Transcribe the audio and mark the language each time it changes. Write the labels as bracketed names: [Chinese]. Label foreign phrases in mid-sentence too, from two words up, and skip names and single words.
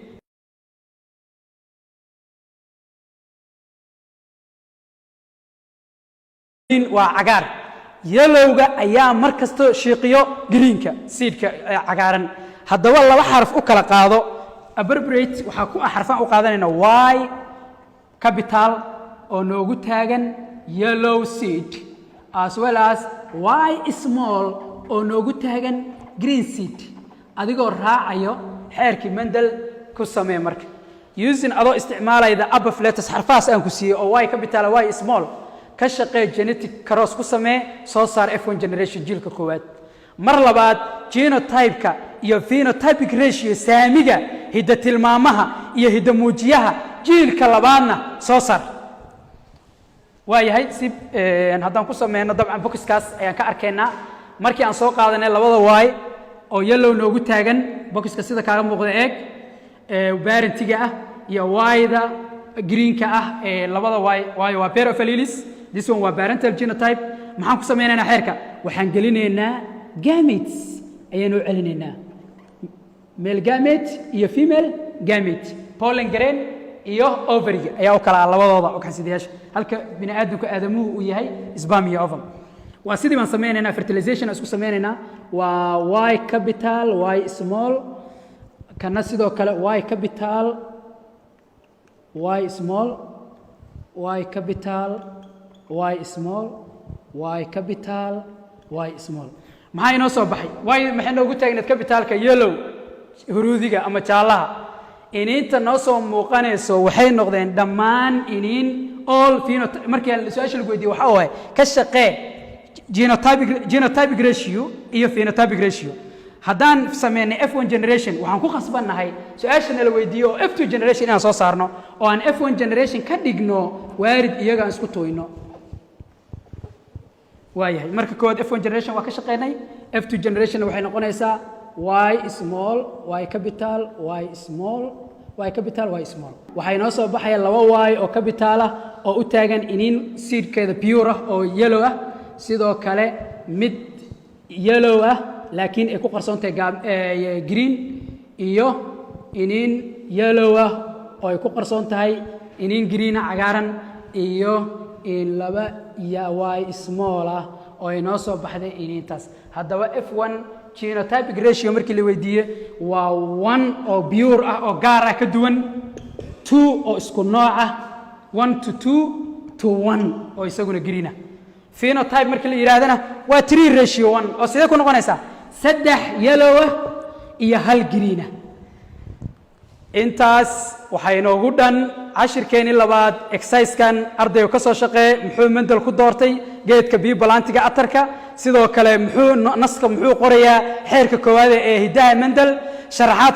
[Somali] waa cagaar yellowga ayaa mar kasta shiiqiyo greenka seedka cagaaran haddaba laba xaraf u kala qaado abbreviate waxaa ku xarfan u qaadanayna [English] y capital [Somali] oo noogu taagan [English] yellow seed as well as y small [Somali] oo noogu taagan [English] green seed [Somali] adigoo raacayo xeerkii Mendel ku samee marka using adoo isticmaalayda [English] above letters [Somali] xarfaas aan ku siiyay oo [English] y capital y small [Somali] ka shaqee [English] genetic cross [Somali] ku samee soo saar [English] f1 generation [Somali] jiilka koowaad mar labaad genotype-ka iyo [English] phenotypic ratio [Somali] saamiga hidda tilmaamaha iyo hidda muujiyaha jiilka labaadna soo saar waayahay si haddaan ku sameeyno dabcan boxkaas ayaan ka arkaynaa markii aan soo qaadanay labada y oo yellow noogu taagan boxka sida kaaga muuqda eeg parentiga ah iyo y-da greenka ah labada y waa pair [English] of alleles this one [Somali] waa [English] parental genotype [Somali] maxaan ku sameynaynaa xeerka waxaan gelinaynaa gametes ayaan u celinaynaa [English] male gamete [Somali] iyo [English] female gamete pollen grain [Somali] iyo ovary ayaa u kala labadooda oo xasidayaasha halka bini aadamku aadamuhu uu yahay sperm iyo ovum waa sidii baan sameynaynaa fertilization isku sameynaynaa waa [English] y capital y small [Somali] kana sidoo kale [English] y capital y small y capital y small y capital y small [Somali] maxay inoo soo baxay y maxay noogu taagnayd capitalka yellow huruudiga ama jaalaha iniinta noo soo muuqanayso waxay noqdeen dhammaan iniin [English] all phenotype [Somali] markii su'aasha lagu weydiiyey waxa waaye ka shaqee [English] genotypic ratio [Somali] iyo [English] phenotypic ratio [Somali] haddaan sameynay [English] f1 generation [Somali] waxaan ku khasbannahay su'aashana la weydiiyo oo [English] f2 generation [Somali] inaan soo saarno oo aan [English] f1 generation [Somali] ka dhigno waarid iyagaan isku tooyno waayahay marka koowaad [English] f1 generation [Somali] waa ka shaqeynay [English] f2 generation [Somali] waxay noqonaysaa [English] y small y capital y small y capital y small [Somali] waxay noo soo baxaya laba y oo capital ah oo u taagan iniin seedkeeda pure ah oo yellow ah sidoo kale mid yellow ah laakiin ay ku qarsoon tahay green iyo iniin yellow ah oo ay ku qarsoon tahay iniin green cagaaran iyo in laba y small ah oo inoo soo baxday intaas haddaba [English] F1 genotypic ratio [Somali] markii la weydiiyay waa 1 oo pure ah oo gaar ah ka duwan 2 oo isku nooc ah 1 to 2 to 1 oo isaguna green ah phenotype markii la yiraahdana waa 3 ratio 1 oo sidee ku noqonaysa 3 yellow ah iyo 1 green ah intaas waxay inoogu dhan cashirkeeni labaad exercise-kan ardayga ka soo shaqeeyay muxuu Mendel ku doortay geedka biyo-balantiga atarka sidoo kale naska muxuu qorayaa xeerka koowaad ee hidaha Mendel sharaxaad